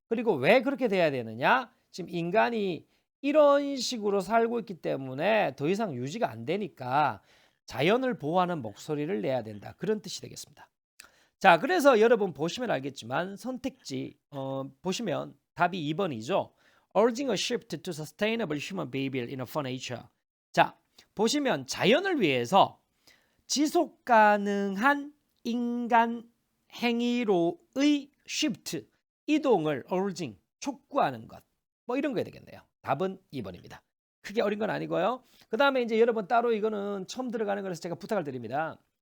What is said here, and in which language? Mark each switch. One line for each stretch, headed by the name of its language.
Korean: 그리고 왜 그렇게 돼야 되느냐? 지금 인간이 이런 식으로 살고 있기 때문에 더 이상 유지가 안 되니까 자연을 보호하는 목소리를 내야 된다. 그런 뜻이 되겠습니다. 자, 그래서 여러분 보시면 알겠지만 선택지 보시면 답이 2번이죠.
English: Urging a shift to sustainable human behavior in a for nature.
Korean: 자, 보시면 자연을 위해서 지속 가능한 인간 행위로의 shift, 이동을 urging, 촉구하는 것. 뭐 이런 거야 되겠네요. 답은 2번입니다. 크게 어린 건 아니고요. 그 다음에 이제 여러분 따로 이거는 처음 들어가는 거라서 제가 부탁을 드립니다.